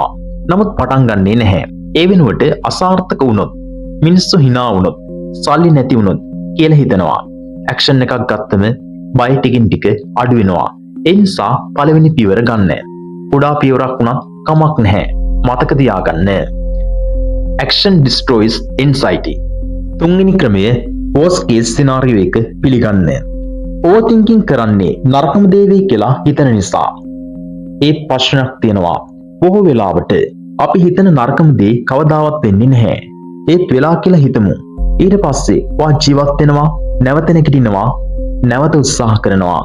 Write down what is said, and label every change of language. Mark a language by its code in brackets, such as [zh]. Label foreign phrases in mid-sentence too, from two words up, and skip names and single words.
[si] නමුත් පටන් ගන්නේ නැහැ. ඒ වෙනුවට අසාර්ථක වුණොත්, මිනිස්සු hina වුණොත්, සල්ලි නැති වුණොත් කියලා හිතනවා. ඇක්ෂන් එකක් ගත්තම බය ටිකින් ටික අඩු වෙනවා. ඒ නිසා පළවෙනි පියවර ගන්න. කුඩා පියවරක් වුණත් කමක් නැහැ. මතක තියාගන්න. [en] Action destroys anxiety. [si] තුන්වෙනි ක්‍රමය, [en] worst case scenario [si] එක පිළිගන්න. ඕවර්තින්කින් කරන්නේ නරකම දේ වෙයි කියලා හිතන නිසා. ඒ ප්‍රශ්නයක් තියෙනවා. බොහෝ වෙලාවට අපි හිතන නරකම දේ කවදාවත් වෙන්නේ නැහැ. ඒත් වෙලා කියලා හිතමු. ඊට පස්සේ වා ජීවත් වෙනවා, නැවත නැගිටිනවා, නැවත උත්සාහ කරනවා.